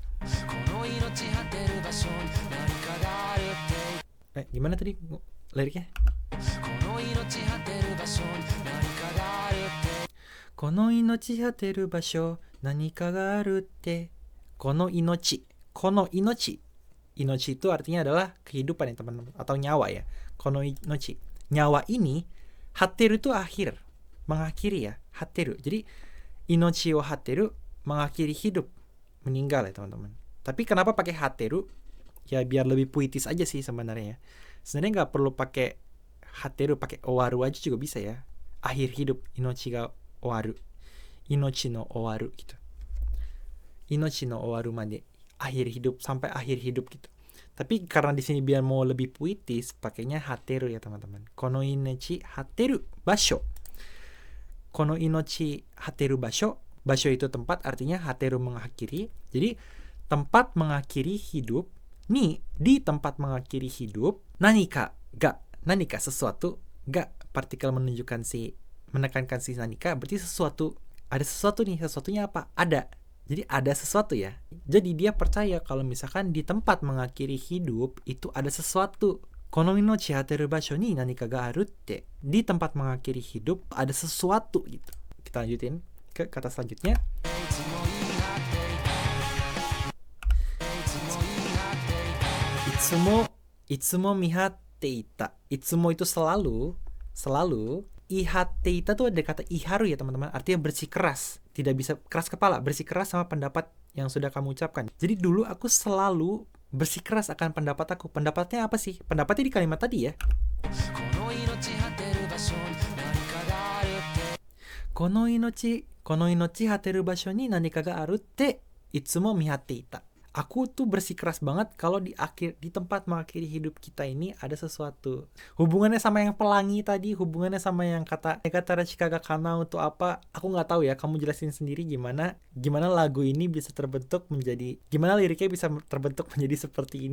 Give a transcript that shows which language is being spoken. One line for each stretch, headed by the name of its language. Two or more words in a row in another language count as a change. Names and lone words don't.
Indonesian: Gimana tadi liriknya?
Japanese: この命果てる場所何かがあるって. この命.
Indonesian: Inochi itu artinya adalah kehidupan ya teman-teman, atau nyawa ya.
Japanese: この命.
Indonesian: Nyawa ini, hateru itu akhir, mengakhiri ya, hateru.
Japanese: Jadi 命を果てる,
Indonesian: mengakhiri hidup, meninggal ya teman-teman. Tapi kenapa pakai hateru? Ya biar lebih puitis aja sih sebenarnya ya. Sebenarnya nggak perlu pakai hateru, pakai owaru aja juga bisa ya. Akhir hidup,
Japanese: 命が終わる、命の終わる gitu. 命の終わるまで,
Indonesian: akhir hidup, sampai akhir hidup gitu. Tapi karena di sini biar mau lebih puitis, pakainya hateru ya teman-teman.
Japanese: この命果てる場所. この命果てる場所.
Indonesian: Basho itu tempat, artinya hateru mengakhiri. Jadi tempat mengakhiri hidup. Nih, di tempat mengakhiri hidup, nanika sesuatu, ga partikel menunjukkan si, menekankan si nanika, berarti sesuatu, ada sesuatu nih, sesuatunya apa? Ada. Jadi ada sesuatu ya. Jadi dia percaya kalau misalkan di tempat mengakhiri hidup itu ada sesuatu.
Japanese: この命果てる場所に何かがあるって.
Indonesian: Di tempat mengakhiri hidup ada sesuatu gitu. Kita lanjutin ke kata selanjutnya.
Japanese: いつも見張っていた.
Indonesian: Itsumo itu selalu.
Japanese: 言い張っていた
Indonesian: tuh ada kata iharu ya teman-teman. Artinya bersikeras. Tidak bisa keras kepala. Bersikeras sama pendapat yang sudah kamu ucapkan. Jadi dulu aku selalu bersikeras akan pendapat aku. Pendapatnya apa sih? Pendapatnya di kalimat tadi ya.
Japanese: この命果てる場所に何かがあるっていつも見張っていた.
Indonesian: Aku tuh bersikeras banget kalau di tempat mengakhiri hidup kita ini ada sesuatu. Hubungannya sama yang pelangi tadi, hubungannya sama yang kata Negatara Chika ga Kanao itu apa? Aku nggak tahu ya, kamu jelasin sendiri gimana lagu ini bisa terbentuk menjadi, gimana liriknya bisa terbentuk menjadi seperti ini.